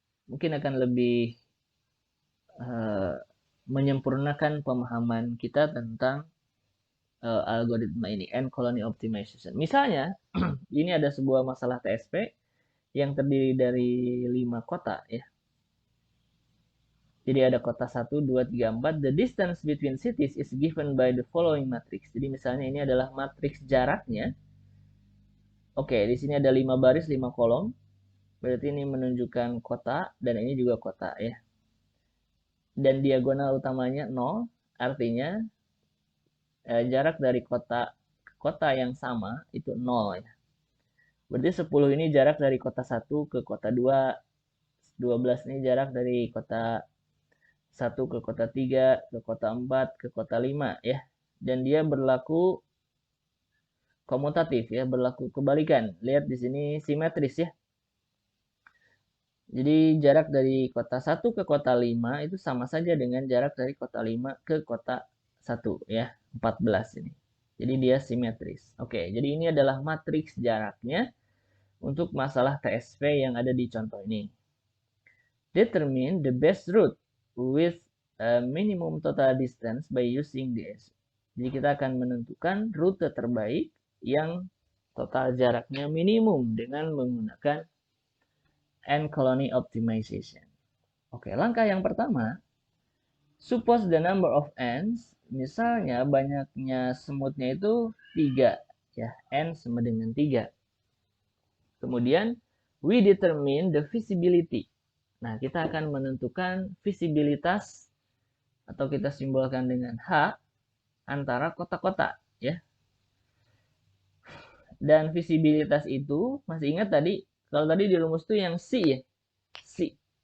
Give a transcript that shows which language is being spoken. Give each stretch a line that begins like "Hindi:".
Indonesian: Mungkin akan lebih menyempurnakan pemahaman kita tentang algoritma ini, Ant Colony Optimization. Misalnya, ini ada sebuah masalah TSP yang terdiri dari 5 kota ya. Jadi ada kota 1, 2, 3, 4.
English: The distance between cities is given by the following matrix.
Indonesian: Jadi misalnya ini adalah matriks jaraknya. Oke, di sini ada 5 baris, 5 kolom. Berarti ini menunjukkan kota, dan ini juga kota ya. Dan diagonal utamanya 0, artinya jarak dari kota ke kota yang sama itu 0 ya. Berarti 10 ini jarak dari kota 1 ke kota 2, 12 ini jarak dari kota 1 ke kota 3, ke kota 4, ke kota 5 ya. Dan dia berlaku komutatif ya, berlaku kebalikan. Lihat di sini simetris ya. Jadi jarak dari kota 1 ke kota 5 itu sama saja dengan jarak dari kota 5 ke kota 1 ya, 14 ini. Jadi dia simetris. Oke, jadi ini adalah matriks jaraknya untuk masalah TSV yang ada di contoh ini.
English: Determine the best route with a minimum total distance by using this.
Indonesian: Jadi kita akan menentukan rute terbaik yang total jaraknya minimum dengan menggunakan ant colony optimization. Oke, langkah yang pertama,
English: suppose the number of ants,
Indonesian: misalnya banyaknya semutnya itu 3, ya, n sama dengan 3.
English: Kemudian, we determine the visibility.
Indonesian: Nah, kita akan menentukan visibilitas atau kita simbolkan dengan H antara kota-kota, ya. Dan visibilitas itu, masih ingat tadi, kalau tadi di rumus itu yang C ya, C.